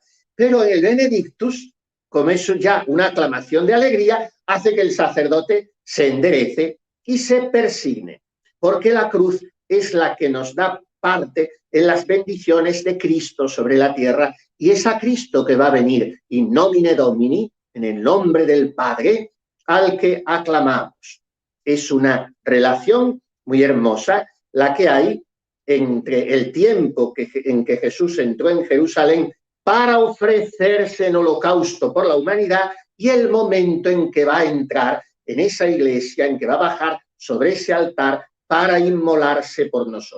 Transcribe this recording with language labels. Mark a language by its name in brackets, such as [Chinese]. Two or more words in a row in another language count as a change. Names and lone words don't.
[Spanish] Pero el Benedictus, como eso ya una aclamación de alegría, hace que el sacerdote se enderece y se persigne, porque la cruz es la que nos da parte en las bendiciones de Cristo sobre la tierra, y es a Cristo que va a venir [Latin] in nomine Domini, [Spanish] en el nombre del Padre, al que aclamamos. Es una relación muy hermosa la que hay entre el tiempo en que Jesús entró en Jerusalén para ofrecerse en holocausto por la humanidad y el momento en que va a entrar en esa iglesia, en que va a bajar sobre ese altar para inmolarse por nosotros.